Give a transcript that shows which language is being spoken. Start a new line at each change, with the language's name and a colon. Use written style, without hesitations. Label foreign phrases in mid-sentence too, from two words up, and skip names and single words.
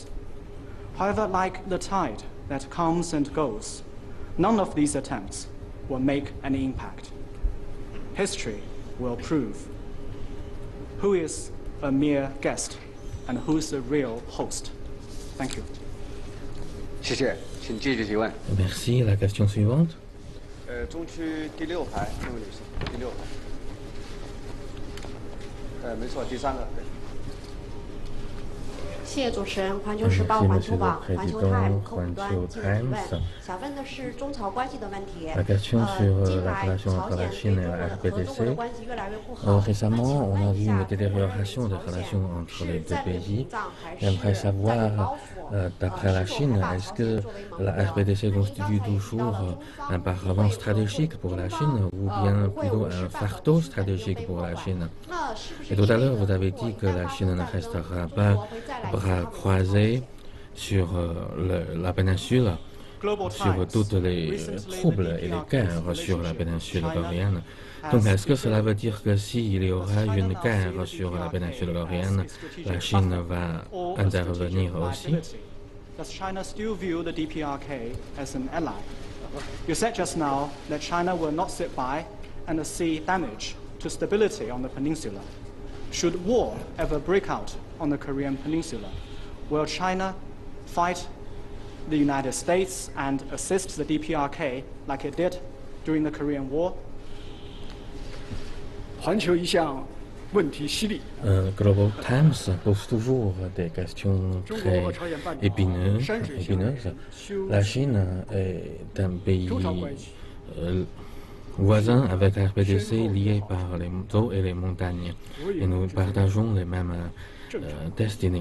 English: However, like the tide that comes and goes, none of these attempts will make any impact. History will prove who is a mere guest and who is the real host. Thank you.
Chinese: 谢谢，请继续提问。
French: Merci. La question suivante.
Chinese: 中区第6排，这位女士，第6排。没错，第3个。对谢谢主持人，环球时报、环球网、环球 Time 客户端记者提问，想问的是中朝关系的问题。近来朝鲜对中国和中国的关系越来越不好。
French: Récemment, on a vu une détérioration des relations entre les deux pays. J'aimerais savoir, d'après la Chine, est-ce que la RPDC constitue toujours un paravent stratégique pour la Chine ou bien plutôt un fardeau stratégique pour la Chine? Et tout à l'heure, vous avez dit que la Chine ne restera pas bras croisés sur la péninsule, sur toutes les troubles et les guerres sur la péninsule coréenne. Donc, est-ce que cela veut dire que s'il y aura une guerre sur la péninsule coréenne, la Chine va intervenir aussi?
English: Does China still view the DPRK as an ally? You said just now that China will not sit by and see damage to stability on the peninsula. Should war ever break out on the Korean peninsula, will China fight the United States and assist the DPRK like it did during the Korean War?
Chinese: 环球一向问题犀利。
French: Global Times pose toujours des questions très épineuses. La Chine est un pays voisin avec la RPDC lié par les eaux et les montagnes. Et nous partageons les mêmes destinées.